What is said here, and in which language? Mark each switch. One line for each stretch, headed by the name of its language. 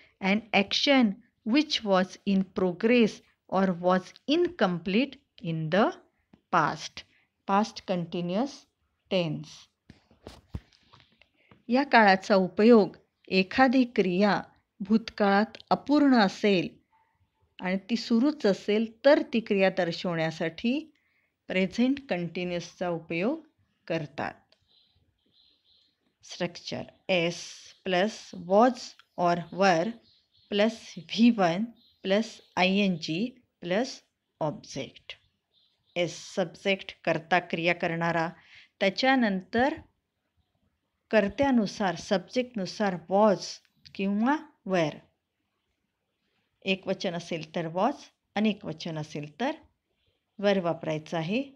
English: An action which was in progress or was incomplete in the past. Past continuous tense.
Marathi: या काळाचा उपयोग एखादी क्रिया भूतकाळात अपूर्ण असेल आणि ती सुरूच असेल तर ती क्रिया दर्शवण्यासाठी प्रेझेंट कंटिन्युअसचा उपयोग करतात.
English: Structure, S plus was or were plus V1 plus ING plus object.
Marathi: S subject कर्ता क्रिया करणारा, त्याच्यानंतर कर्त्यानुसार सब्जेक्टनुसार वॉज किंवा वेर. एकवचन असेल तर वॉज, अनेक वचन असेल तर वर वापरायचं आहे.